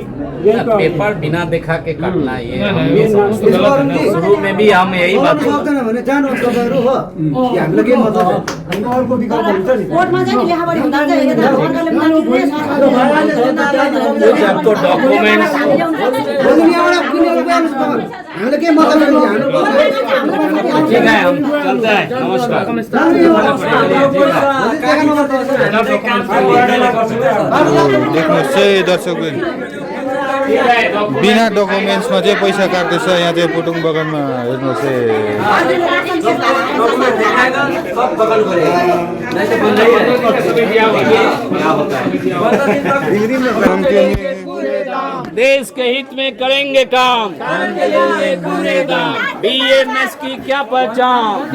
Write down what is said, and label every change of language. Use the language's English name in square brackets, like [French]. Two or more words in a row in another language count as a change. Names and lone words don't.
[Hindi] पेपर बिना दिखा के काटना, ये शुरू में भी हम यही बात आपको डॉक्यूमेंट्स ठीक है, हम चलते हैं। [Nepali] देख्नुहोस् चाहिँ दर्शकबिन, बिना डकुमेन्ट्समा चाहिँ पैसा काट्दैछ यहाँ चाहिँ पुटुङ बगानमा। हेर्नुहोस् [Hindi] देश के हित में करेंगे काम, बीएमएस की क्या पहचान,